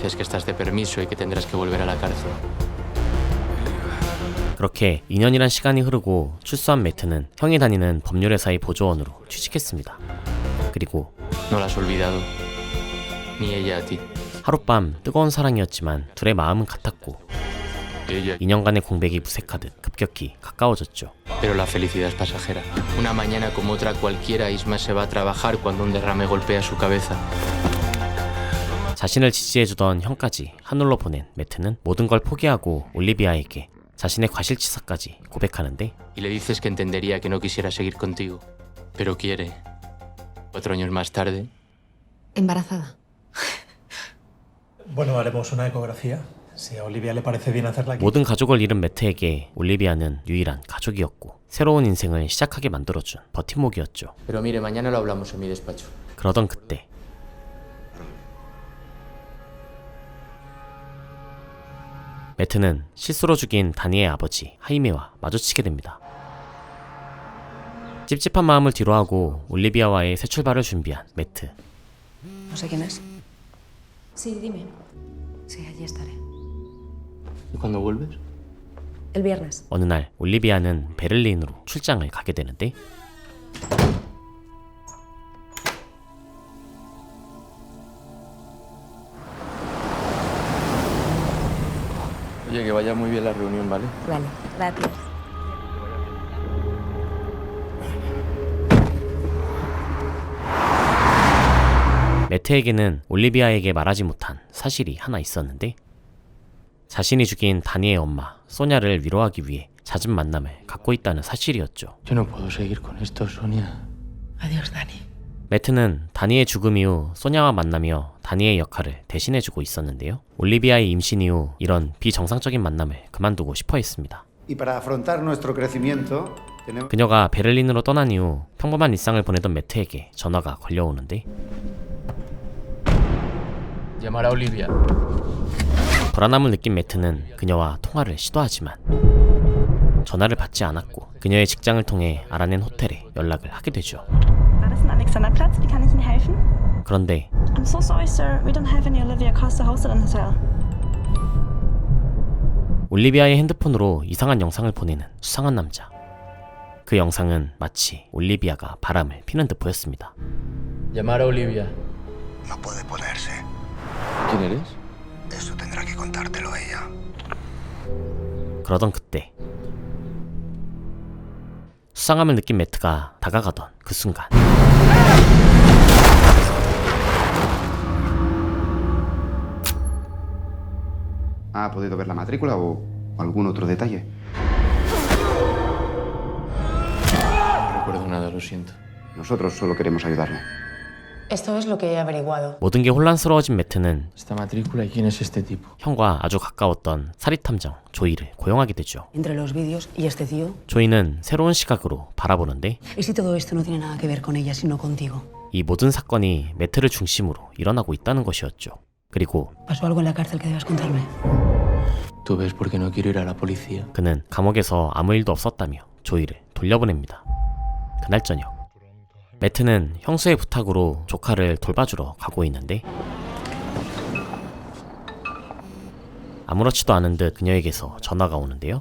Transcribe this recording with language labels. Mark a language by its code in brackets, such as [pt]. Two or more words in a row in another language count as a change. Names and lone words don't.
[ko] 그렇게 2년이란 시간이 흐르고 출소한 매트는 형이 다니는 법률회사의 보조원으로 취직했습니다. 그리고 하룻밤 뜨거운 사랑이었지만 둘의 마음은 같았고 2년간의 공백이 무색하듯 급격히 가까워졌죠. [es] Pero la felicidad es pasajera. Una mañana como otra cualquiera, Isma se va a trabajar cuando un derrame golpea su cabeza. [ko] 자신을 지지해주던 형까지 하늘로 보낸 매트는 모든 걸 포기하고 올리비아에게 자신의 과실치사까지 고백하는데 [es] Y le dices que entendería que no quisiera seguir contigo, pero quiere. 4 años más tarde. Embarazada. Bueno, haremos una ecografía. Si a Olivia le parece bien hacerla aquí. [ko] 모든 가족을 잃은 매트에게 올리비아는 유일한 가족이었고 새로운 인생을 시작하게 만들어준 버팀목이었죠. [es] Pero mire, mañana lo hablamos en mi despacho. [ko] 그러던 그때 매트는 실수로 죽인 다니의 아버지 하이메와 마주치게 됩니다. 찝찝한 마음을 뒤로하고 올리비아와의 새 출발을 준비한 매트. [es] No sé quién es. Sí, dime. Sí, allí estaré. ¿Y cuándo vuelves? El viernes. [ko] 어느 날 올리비아는 베를린으로 출장을 가게 되는데 [es] Oye, que vaya muy bien la reunión, ¿vale? Vale, gracias. [ko] 매트에게는 올리비아에게 말하지 못한 사실이 하나 있었는데 자신이 죽인 다니의 엄마 소냐를 위로하기 위해 잦은 만남을 갖고 있다는 사실이었죠. [es] Yo no puedo seguir con esto, Sonia. Adiós, Dani. [ko] 매트는 다니의 죽음 이후 소냐와 만나며 다니의 역할을 대신해주고 있었는데요. 올리비아의 임신 이후 이런 비정상적인 만남을 그만두고 싶어 했습니다. 그녀가 베를린으로 떠난 이후 평범한 일상을 보내던 매트에게 전화가 걸려오는데 [es] Llamar a Olivia. [ko] 불안함을 느낀 매트는 그녀와 통화를 시도하지만 전화를 받지 않았고 그녀의 직장을 통해 알아낸 호텔에 연락을 하게 되죠. [de] Alexanderplatz, wie kann ich Ihnen helfen? [ko] 그런데 [en] I'm so sorry, sir. We don't have any Olivia Costa hosted in hotel. [ko] 올리비아의 핸드폰으로 이상한 영상을 보내는 수상한 남자. 그 영상은 마치 올리비아가 바람을 피는 듯 보였습니다. [es] Llamar a Olivia. No puede ponerse. ¿Quién eres? Eso tendrá que contártelo ella. [ko] 그러던 그때 수상함을 느낀 매트가 다가가던 그 순간 [es] ¿Ha podido ver la matrícula o algún otro detalle? No recuerdo nada, lo siento. Nosotros solo queremos ayudarle. Esto es lo que he averiguado. [ko] 모든 게 혼란스러워진 매트는 [es] Esta matrícula y quién es este tipo. [ko] 형과 아주 가까웠던 사립탐정 조이를 고용하게 되죠. [es] Entre los vídeos y este tío. [ko] 조이는 새로운 시각으로 바라보는데 [es] ¿Y si todo esto no tiene nada que ver con ella, sino contigo? [ko] 이 모든 사건이 매트를 중심으로 일어나고 있다는 것이었죠. 그리고 [es] ¿Pasó algo en la cárcel que debas contarme? ¿Tú ves por qué no quiero ir a la policía? [ko] 그는 감옥에서 아무 일도 없었다며 조이를 돌려보냅니다. 그날 저녁, 매트는 형수의 부탁으로 조카를 돌봐주러 가고 있는데 아무렇지도 않은 듯 그녀에게서 전화가 오는데요.